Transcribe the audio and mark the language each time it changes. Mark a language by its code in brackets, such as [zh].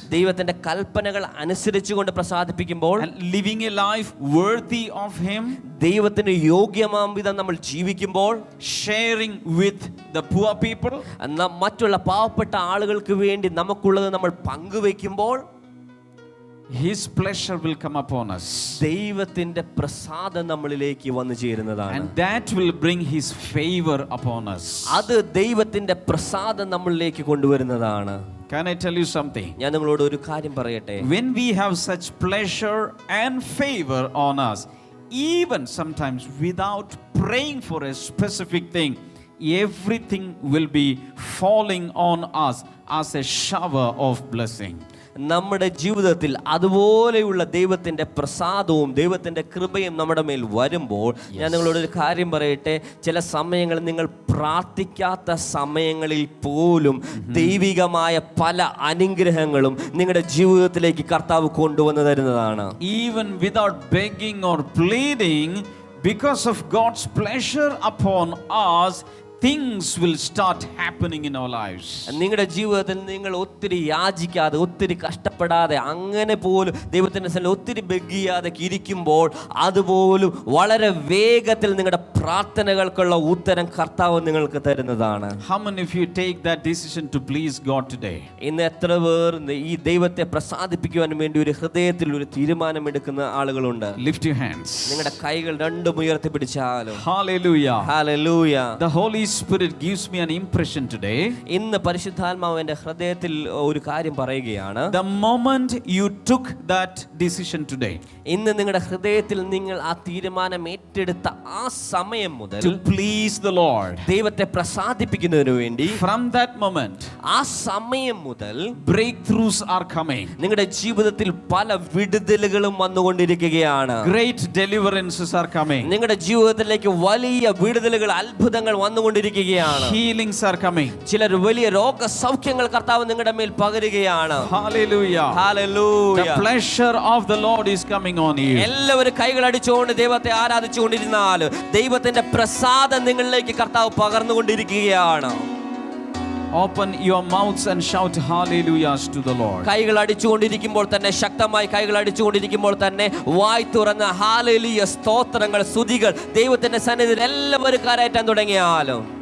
[ml] ദൈവത്തിന്റെ കൽപ്പനകൾ അനുസരിച്ചുകൊണ്ട് പ്രസാദിപ്പിക്കുമ്പോൾ, [en] and living a life worthy of him, [ml] ദൈവത്തിന് യോഗ്യമാം വിധം നമ്മൾ ജീവിക്കുമ്പോൾ, [en] sharing with the poor people, [ml] മറ്റുള്ള പാവപ്പെട്ട ആളുകൾക്ക് വേണ്ടി നമുക്കുള്ളത് നമ്മൾ പങ്കുവെക്കുമ്പോൾ, [en] his pleasure will come upon us, [ml] ദൈവത്തിന്റെ പ്രസാദം നമ്മളിലേക്ക് വന്നു ചേരുന്നതാണ്. [en] and that will bring his favor upon us. [ml] അത് ദൈവത്തിന്റെ പ്രസാദം നമ്മളിലേക്ക് കൊണ്ടുവരുന്നതാണ്. [en] Can I tell you something? [ml] ഞാൻ നിങ്ങളോട് ഒരു കാര്യം പറയട്ടെ. [en] When we have such pleasure and favor on us, even sometimes without praying for a specific thing, everything will be falling on us as a shower of blessing. [ml] നമ്മുടെ ജീവിതത്തിൽ അതുപോലെയുള്ള ദൈവത്തിൻ്റെ പ്രസാദവും ദൈവത്തിൻ്റെ കൃപയും നമ്മുടെ മേൽ വരുമ്പോൾ, ഞാൻ നിങ്ങളോട് ഒരു കാര്യം പറയട്ടെ, ചില സമയങ്ങളിൽ നിങ്ങൾ പ്രാർത്ഥിക്കാത്ത സമയങ്ങളിൽ പോലും ദൈവികമായ പല അനുഗ്രഹങ്ങളും നിങ്ങളുടെ ജീവിതത്തിലേക്ക് കർത്താവ് കൊണ്ടുവന്നു തരുന്നതാണ്. [en] Even without begging or pleading, because of God's pleasure upon us, things will start happening in our lives. [ml] നിങ്ങളുടെ ജീവിതത്തിൽ നിങ്ങൾ ഒത്തിരി യാചിക്കാതെ, ഒത്തിരി കഷ്ടപ്പെടാതെ, അങ്ങനെ പോലും ദൈവത്തിൻ്റെ സന്നിധിയിൽ ഒത്തിരി ബെഗ് ചെയ്യാതെ ഇരിക്കുമ്പോൾ അതുപോലും വളരെ വേഗത്തിൽ നിങ്ങളുടെ പ്രാർത്ഥനകൾക്കുള്ള ഉത്തരം കർത്താവ് നിങ്ങൾക്ക് തരുന്നതാണ്. [en] How many of you take that decision to please God today? [ml] ഇന്ന് എത്ര പേർ ഈ ദൈവത്തെ പ്രസാദിപ്പിക്കുവാൻ വേണ്ടി ഒരു ഹൃദയത്തിൽ ഒരു തീരുമാനമെടുക്കുന്ന ആളുകളുണ്ട്? [en] Lift your hands. [ml] നിങ്ങളുടെ കൈകൾ രണ്ടും ഉയർത്തി പിടിച്ചാലും. [en] Hallelujah. [ml] Hallelujah. [en] The Holy Spirit gives me an impression today. [ml] ഇന്ന് പരിശുദ്ധാത്മാവ് എൻ്റെ ഹൃദയത്തിൽ ഒരു കാര്യം പറയുകയാണ്. [en] The moment you took that decision today, [ml] ഇന്ന് നിങ്ങളുടെ ഹൃദയത്തിൽ നിങ്ങൾ ആ തീരുമാനം ഏറ്റെടുത്ത ആ സമയം മുതൽ [en] to please the Lord, [ml] ദൈവത്തെ പ്രസാദിപ്പിക്കുന്നതിന് വേണ്ടി, [en] from that moment, [ml] ആ സമയം മുതൽ [en] breakthroughs are coming. [ml] നിങ്ങളുടെ ജീവിതത്തിൽ പല വിടുതലുകളും വന്നുകൊണ്ടിരിക്കുകയാണ്. [en] Great deliverances are coming. [ml] നിങ്ങളുടെ ജീവിതത്തിലേക്ക് വലിയ വിടുതലുകൾ, അത്ഭുതങ്ങൾ വന്നുകൊണ്ടിരിക്കുകയാണ്. വന്നുകൊണ്ടിരിക്കുകയാണ്. [en] Healings are coming. [ml] ചിലർ വലിയ രോഗസൗഖ്യങ്ങൾ കർത്താവ് നിങ്ങളുടെ മേൽ പകരുകയാണ്. [en] Hallelujah. Hallelujah. The pleasure of the Lord is coming on you. [ml] എല്ലാവരും കൈകൾ അടിച്ചുകൊണ്ട് ദൈവത്തെ ആരാധിച്ചുകൊണ്ടിരുന്നാൽ ദൈവത്തിന്റെ പ്രസാദം നിങ്ങളിലേക്ക് കർത്താവ് പകർന്നുകൊണ്ടിരിക്കുകയാണ്. [en] Open your mouths and shout hallelujahs to the Lord. [ml] കൈകൾ അടിച്ചുകൊണ്ടിരിക്കുമ്പോൾ തന്നെ, ശക്തമായി കൈകൾ അടിച്ചുകൊണ്ടിരിക്കുമ്പോൾ തന്നെ വായ് തുറന്ന് ഹല്ലേലൂയ സ്തോത്രങ്ങൾ, സ്തുതികൾ ദൈവത്തിന്റെ സന്നിധിയിൽ എല്ലാവരും കരയറ്റാൻ തുടങ്ങിയാലും.